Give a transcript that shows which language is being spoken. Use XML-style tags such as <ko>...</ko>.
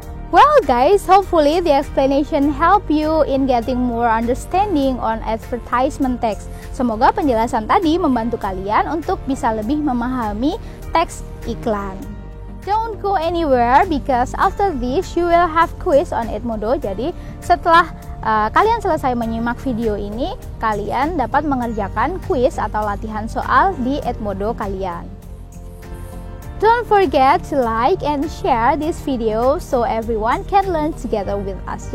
<en>Well guys, hopefully the explanation help you in getting more understanding on advertisement text.</en> <id>Semoga penjelasan tadi membantu kalian untuk bisa lebih memahami teks iklan.</id> <en>Don't go anywhere because after this you will have quiz on Edmodo.</en> <id>Jadi setelah kalian selesai menyimak video ini, kalian dapat mengerjakan quiz atau latihan soal di Edmodo kalian.</id> <en>Don't forget to like and share this video so everyone can learn together with us.</en>